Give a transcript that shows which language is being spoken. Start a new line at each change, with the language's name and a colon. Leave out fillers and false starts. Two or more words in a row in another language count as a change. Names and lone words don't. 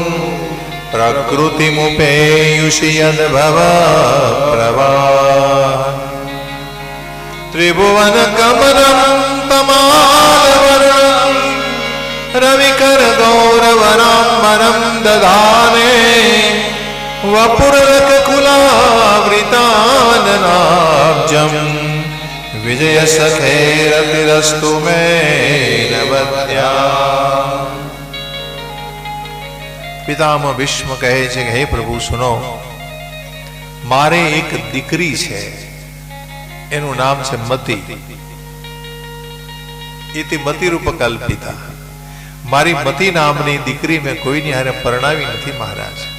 Sanskrit: प्रकृतिमुपेयुषि यद्भव प्रवाह त्रिभुवन कमलं तमालवर्णं रविकर गौरवनाम्बरं दधाने वपुरलक कुलावृताननाब्जं विजय सखेरतिरस्तु मे नवत्या.
Gujarati: પિતામહ ભીષ્મ કહે છે કે હે પ્રભુ સુનો, મારે એક દીકરી છે, એનું નામ છે મતિ.
Sanskrit: इति मतिरूप कल्पिता.
Gujarati: મારી મતિ નામની દીકરી મેં કોઈની હારે પરણાવી નથી મહારાજ.